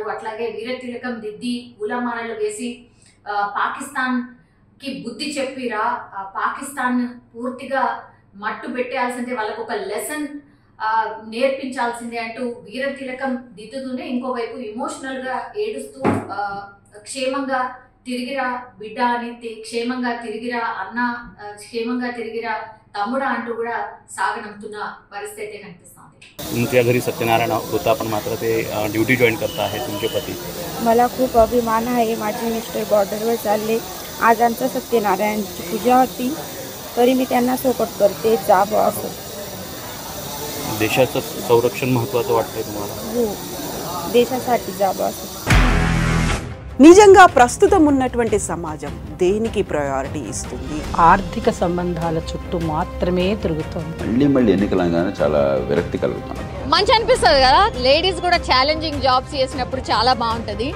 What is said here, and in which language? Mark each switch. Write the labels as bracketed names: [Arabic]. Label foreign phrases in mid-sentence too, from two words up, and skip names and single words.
[Telugu] అట్లాగే వీర తిలకం దిద్ది పూలమాలలు వేసి పాకిస్తాన్ కి బుద్ధి చెప్పిరా, పాకిస్తాన్ పూర్తిగా మట్టు పెట్టాల్సిందే, వాళ్ళకు ఒక లెసన్ నేర్పించాల్సిందే అంటూ వీర తిలకం దిద్దుతూనే ఇంకోవైపు ఎమోషనల్ గా ఏడుస్తూ క్షేమంగా తిరిగిరా బిడ్డ అని, క్షేమంగా తిరిగిరా అన్న, క్షేమంగా తిరిగిరా తమ్ముడా అంటూ కూడా సాగనంపుతున్న పరిస్థితి అయితే కనిపిస్తోంది. [Marathi] तुमच्या घरी सत्यनारायण होता पण मात्र ते [English] duty join [Marathi] करता आहे तुमचे पती. मला खूप अभिमान आहे. माझे मिस्टर बॉर्डरवर चालले. आज आमचं सत्यनारायणची पूजा होती तरी मी त्यांना सपोर्ट करते जावं असं. देशाचं संरक्षण महत्त्वाचं वाटतंय तुम्हाला? हो, देशासाठी जावं असं. [Telugu] నిజంగా ప్రస్తుతం ఉన్నటువంటి సమాజం దేనికి ప్రయారిటీ ఇస్తుంది? ఆర్థిక సంబంధాల చుట్టూ మాత్రమే తిరుగుతుంది. మళ్ళీ ఎన్నికలంగానే చాలా విరక్తి కలుగుతాను. మంచి అనిపిస్తుంది కదా, లేడీస్ కూడా [English] challenging jobs [Telugu] చేసినప్పుడు చాలా బాగుంటది.